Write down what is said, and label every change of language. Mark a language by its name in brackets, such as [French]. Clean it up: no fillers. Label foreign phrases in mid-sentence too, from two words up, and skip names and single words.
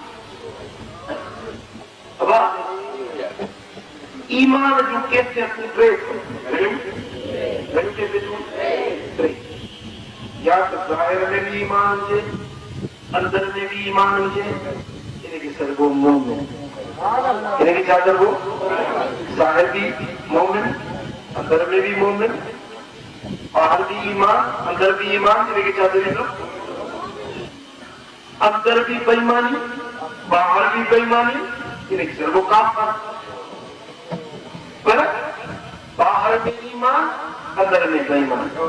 [Sindhi] ईमान जूं कैफ़ियतूं टे या त ज़ाहिर में भी ईमान हुजे, अंदर में भी ईमान हुजे, इनखे चइबो मोमिन। इनखे छा चइबो? ज़ाहिर भी मोमिन, अंदर में भी मोमिन, बाहर भी ईमान, अंदर भी ईमान, इनखे छा चइबो? अंदर भी बेईमानी, बाहर भी बेईमानी, इनखे चइबो काफ़िर। पर बाहर में ईमान, अंदर में बेईमान।